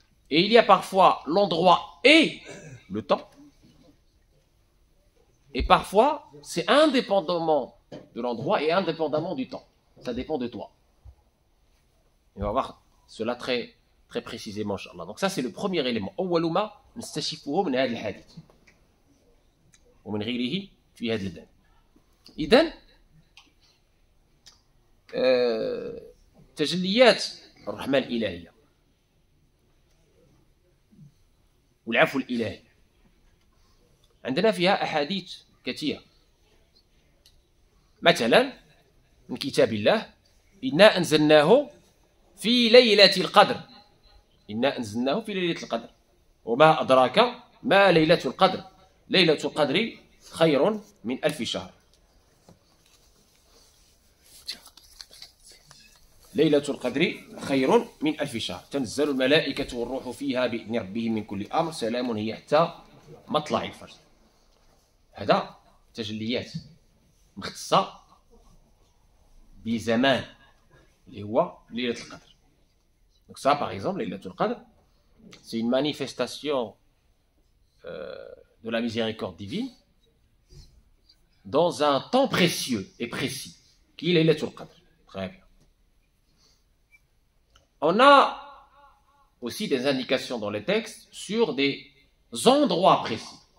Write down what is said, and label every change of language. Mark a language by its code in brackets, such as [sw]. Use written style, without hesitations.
[fr] Et il y a parfois l'endroit et le temps. Et parfois, c'est indépendamment de l'endroit et indépendamment du temps. Ça dépend de toi. Et on va voir cela très, très précisément, Inch'Allah. Donc ça, c'est le premier élément. [ar] أول ما نستشفه من هذا الحديث ومن غيره في هذا الباب. إذن تجليات الرحمة الإلهية والعفو الإلهي عندنا فيها أحاديث كثيرة. مثلا من كتاب الله: إنا أنزلناه في ليلة القدر. إنا أنزلناه في ليلة القدر وما أدراك ما ليلة القدر. ليلة القدر خير من 1000 شهر. ليلة القدر خير من 1000 شهر. تنزل الملائكة والروح فيها بإذن ربهم من كل أمر سلام هي حتى مطلع الفجر. هذا تجليات مختصة بزمان اللي هو ليلة القدر. [fr] Donc ça, par exemple, Laylatul Qadr, c'est une manifestation de la miséricorde divine dans un temps précieux et précis, qui est Laylatul Qadr. Très bien. On a aussi des indications dans les textes sur des endroits précis.